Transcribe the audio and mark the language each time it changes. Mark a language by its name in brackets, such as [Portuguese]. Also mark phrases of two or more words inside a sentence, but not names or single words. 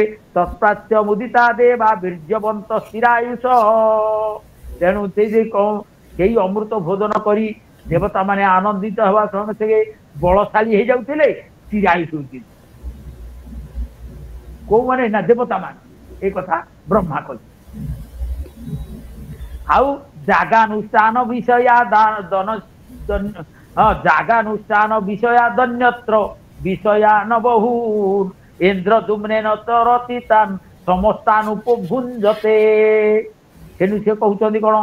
[Sanskrit] ତତ୍ପ୍ରାଚ୍ୟ ମୁଦିତା ଦେବା ବୀର୍ଯ୍ୟବନ୍ତ ସ୍ଥିରାୟୁଷ। [Odia] ତେଣୁ ସେଇ ଅମୃତ ଭୋଜନ କରି ଦେବତା ମାନେ ଆନନ୍ଦିତ ହେବା ସଙ୍ଗେ ସଙ୍ଗେ ବଳଶାଳୀ ହେଇଯାଉଥିଲେ, ସ୍ଥିରାୟୁଷ ହଉଛି। କୋଉମାନେ? ନା ଦେବତା ମାନେ। ଏଇ କଥା ବ୍ରହ୍ମା କହି। [Sanskrit] ଆଉ ଜାଗାନୁଷ୍ଠାନ ବିଷୟା ଜାଗାନୁଷ୍ଠାନ ବିଷୟା ଦନ୍ୟତ୍ର ବିଷୟାନ ବହୁ ଇନ୍ଦ୍ରଦୁମ୍ନେନ ତରତିତାନ୍ ସମସ୍ତାନୁପଭୁଞ୍ଜତେ। [Odia] ତେଣୁ ସେ କହୁଛନ୍ତି କଣ?